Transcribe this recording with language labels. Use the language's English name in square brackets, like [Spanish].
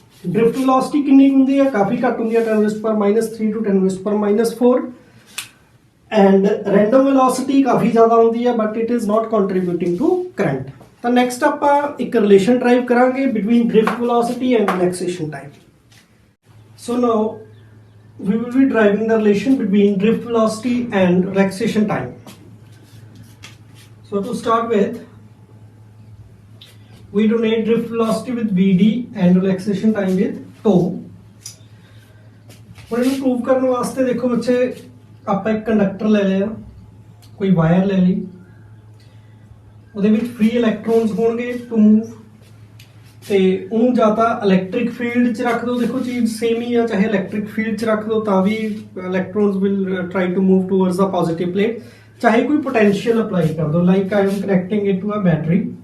[Punjabi] Drift velocity ਕਿੰਨੀ ਹੁੰਦੀ ਹੈ? ਕਾਫੀ ਘੱਟ ਹੁੰਦੀ ਹੈ, 10⁻³ to 10⁻⁴। ਐਂਡ ਰੈਂਡਮ ਵੈਲੋਸਿਟੀ ਕਾਫੀ ਜ਼ਿਆਦਾ ਹੁੰਦੀ ਹੈ, [English] But it is not contributing to current. [Punjabi] ਤਾਂ ਨੈਕਸਟ ਆਪਾਂ ਇੱਕ ਰਿਲੇਸ਼ਨ ਡਰਾਈਵ ਕਰਾਂਗੇ between drift velocity and relaxation time. [English] So now we will be driving the relation between drift velocity and relaxation time. So to start with, we donate drift velocity with VD and relaxation time with tau. [Punjabi] ਹੁਣ ਇਹਨੂੰ prove ਕਰਨ ਵਾਸਤੇ ਦੇਖੋ ਬੱਚੇ, ਆਪਾਂ ਇੱਕ conductor ਲੈ ਲਿਆ, ਕੋਈ ਵਾਇਰ ਲੈ ਲਈ, ਉਹਦੇ ਵਿੱਚ ਫ੍ਰੀ ਇਲੈਕਟ੍ਰੋਨਸ ਹੋਣਗੇ ਟੂ ਮੂਵ, ਤੇ ਉਹਨੂੰ ਜਾਂ ਤਾਂ ਇਲੈਕਟ੍ਰਿਕ ਫੀਲਡ 'ਚ ਰੱਖ ਦਿਓ, ਦੇਖੋ ਚੀਜ਼ ਸੇਮ ਹੀ ਆ, ਚਾਹੇ ਇਲੈਕਟ੍ਰਿਕ ਫੀਲਡ 'ਚ ਰੱਖ ਦਿਓ ਤਾਂ ਵੀ [English] electrons will try to move towards the positive plate, [Punjabi] ਚਾਹੇ ਕੋਈ ਪੋਟੈਂਸ਼ੀਅਲ ਅਪਲਾਈ ਕਰ ਦਿਓ, [English] Like I am connecting it to a battery.